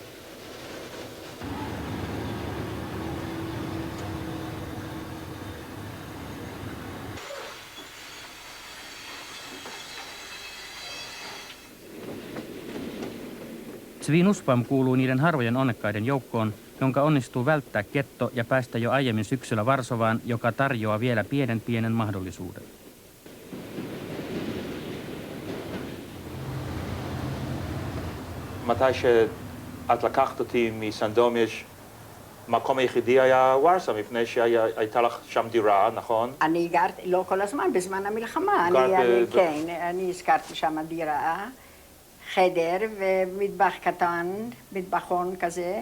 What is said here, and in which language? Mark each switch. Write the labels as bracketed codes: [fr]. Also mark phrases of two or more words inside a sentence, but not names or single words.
[fi] Tsvi Nussbaum kuuluu niiden harvojen onnekkaiden joukkoon, jonka onnistuu välttää ketto ja päästä jo aiemmin syksyllä Varsovaan, joka tarjoaa vielä pienen mahdollisuuden. [he] מתי שאת לקחת אותי מסנדומיץ', מקום היחידי היה וורסה, מפני שהייתה לך שם דירה, נכון? אני גרתי, לא כל הזמן, בזמן המלחמה. כן, אני הזכרתי שם דירה, חדר ומטבח קטן, מטבחון כזה.